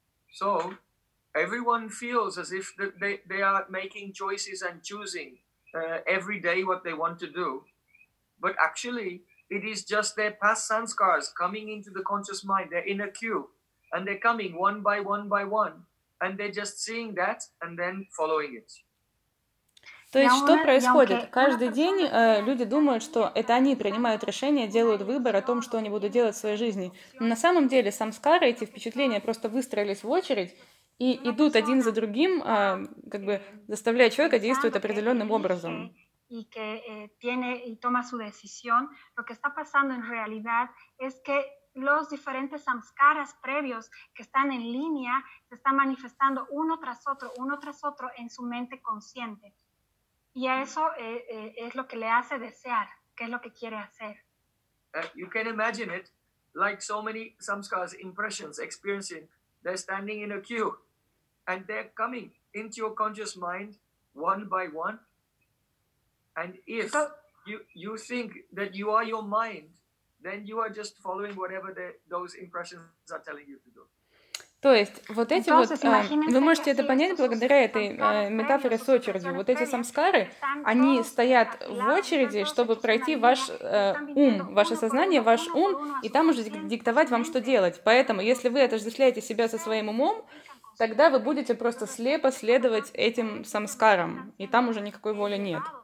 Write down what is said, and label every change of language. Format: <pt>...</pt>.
<en>So, everyone feels as if they are making choices and choosing every day what they want to do. But actually, it is just their past sanskars coming into the conscious mind. They're in a queue, and they're coming one by one by one, and they're just seeing that and then following it.</en> <ru>То есть, что происходит? Каждый день люди думают, что это они принимают решение, делают выбор о том, что они будут делать в своей жизни. Но на самом деле самскары, эти впечатления, просто выстроились в очередь и идут один за другим, как бы заставляя человека действовать определенным образом.</ru> <es>И que tiene y toma su decisión. Lo que está pasando en realidad es que los diferentes samskaras previos que están en línea se están manifestando uno tras otro en su mente consciente. Y eso es lo que le hace desear, que es lo que quiere hacer.</es> <en>You can imagine it, like so many samskaras, impressions, experiencing, they're standing in a queue, and they're coming into your conscious mind one by one. And if you think that you are your mind, then you are just following whatever those impressions are telling you to do.</en> <ru>То есть вот эти вот, вы можете это понять благодаря этой метафоре с очередью. Вот эти самскары, они стоят в очереди, чтобы пройти ваш ум, ваше сознание, ваш ум, и там уже диктовать вам, что делать. Поэтому если вы отождествляете себя со своим умом, тогда вы будете просто слепо следовать этим самскарам, и там уже никакой воли нет.</ru>